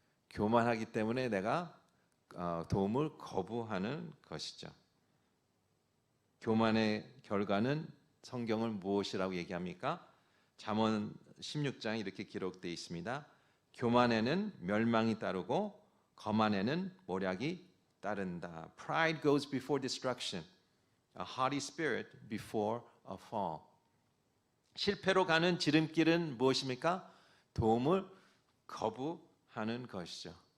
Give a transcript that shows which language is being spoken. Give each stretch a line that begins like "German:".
Korean: 교만하기 때문에 내가 도움을 거부하는 것이죠. 교만의 결과는 성경은 무엇이라고 얘기합니까? 잠언 16장에 이렇게 기록되어 있습니다. 교만에는 멸망이 따르고 거만에는 모략이 따른다.
English: Pride goes before destruction. A haughty spirit before a fall.
Korean: 실패로 가는 지름길은 무엇입니까? 도움을 거부하는 것이죠.